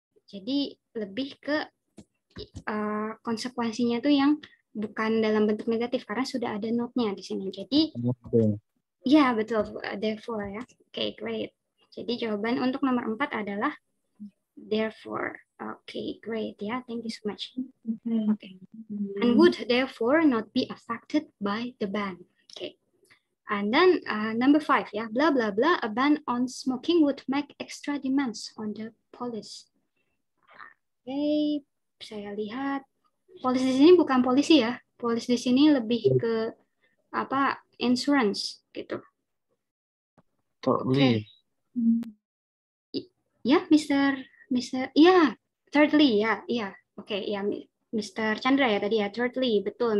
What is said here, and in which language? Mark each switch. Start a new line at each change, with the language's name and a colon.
Indonesian: Jadi lebih ke konsekuensinya tuh yang bukan dalam bentuk negatif karena sudah ada not-nya di sini. Jadi ya betul, therefore ya. Oke, great. Jadi jawaban untuk nomor 4 adalah therefore.
English: Okay, great. Yeah, thank you so much. Okay. And would therefore not be affected by the ban. Okay. And then number 5, yeah, blah blah blah. A ban on smoking would make extra demands on the police.
Indonesian: Okay, saya lihat polisi di sini bukan polisi ya. Polisi di sini lebih ke apa? Insurance gitu.
English: Thirdly.
Indonesian: Okay. Ya, Mr. Ya, thirdly ya, iya. Oke, ya Mr. Chandra ya tadi ya, thirdly, betul.